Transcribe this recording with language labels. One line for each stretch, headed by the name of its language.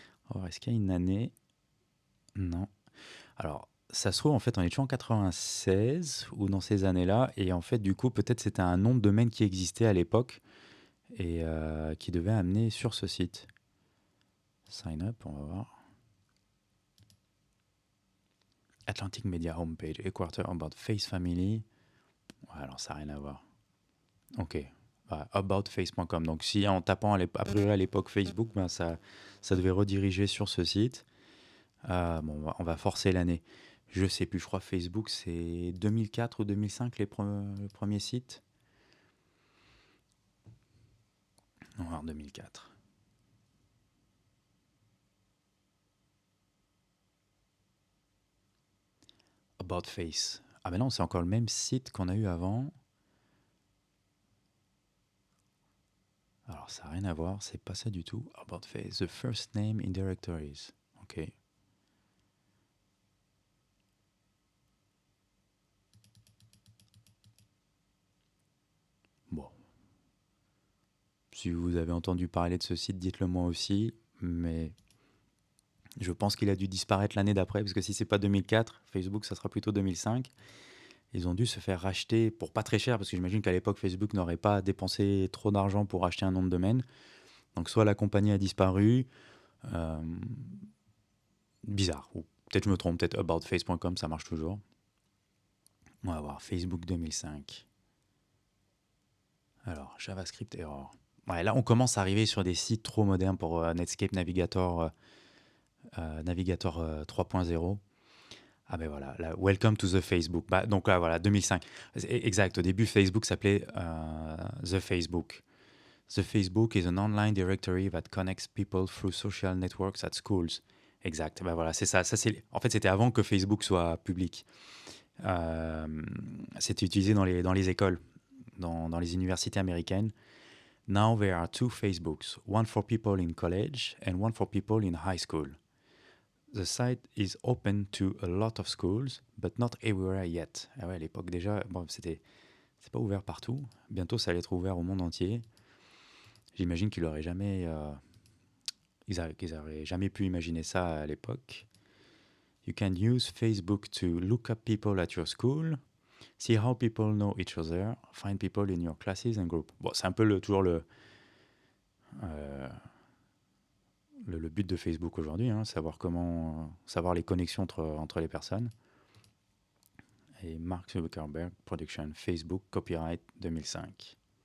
French: Alors, est-ce qu'il y a une année? Non. Alors, ça se trouve, en fait, on est toujours en 96 ou dans ces années-là. Et en fait, du coup, peut-être c'était un nom de domaine qui existait à l'époque et qui devait amener sur ce site.
English: Sign up,
French: on va voir.
English: Atlantic Media Homepage, Headquarter About Face Family.
French: Ouais, alors ça n'a rien à voir. Ok. Bah, aboutface.com. Donc si en tapant a priori à l'époque Facebook, ben ça devait rediriger sur ce site. Bon, on va forcer l'année. Je sais plus, je crois Facebook c'est 2004 ou 2005 le premier site. On va voir 2004. About Face. Ah ben non, c'est encore le même site qu'on a eu avant. Alors ça n'a rien à voir, c'est pas ça du tout.
English: About Face, the first name in directories. Ok.
French: Bon. Si vous avez entendu parler de ce site, dites-le moi aussi. Mais je pense qu'il a dû disparaître l'année d'après, parce que si c'est pas 2004, Facebook, ça sera plutôt 2005. Ils ont dû se faire racheter pour pas très cher, parce que j'imagine qu'à l'époque, Facebook n'aurait pas dépensé trop d'argent pour acheter un nom de domaine. Donc soit la compagnie a disparu, euh, bizarre, ou peut-être je me trompe, peut-être aboutface.com, ça marche toujours. On va voir, Facebook 2005. Alors, JavaScript Error. Ouais, là, on commence à arriver sur des sites trop modernes pour Netscape Navigator, Navigator 3.0. Ah ben voilà, là,
English: Welcome to the Facebook.
French: Bah, donc là, voilà, 2005. Exact, au début, Facebook s'appelait The Facebook.
English: The Facebook is an online directory that connects people through social networks at schools.
French: Exact, ben voilà, c'est ça. En fait, c'était avant que Facebook soit public. Euh, C'était utilisé dans les écoles, dans les universités américaines.
English: Now there are two Facebooks, one for people in college and one for people in high school. The site is open to a lot of schools, but not everywhere yet.
French: Ah ouais, à l'époque déjà, bon, c'est pas ouvert partout. Bientôt, ça allait être ouvert au monde entier. J'imagine qu'ils auraient jamais, qu'ils auraient jamais pu imaginer ça à l'époque.
English: You can use Facebook to look up people at your school, see how people know each other, find people in your classes and group.
French: Bon, c'est un peu toujours euh, le but de Facebook aujourd'hui, hein, savoir les connexions entre les personnes. Et Mark Zuckerberg Production, Facebook, copyright 2005.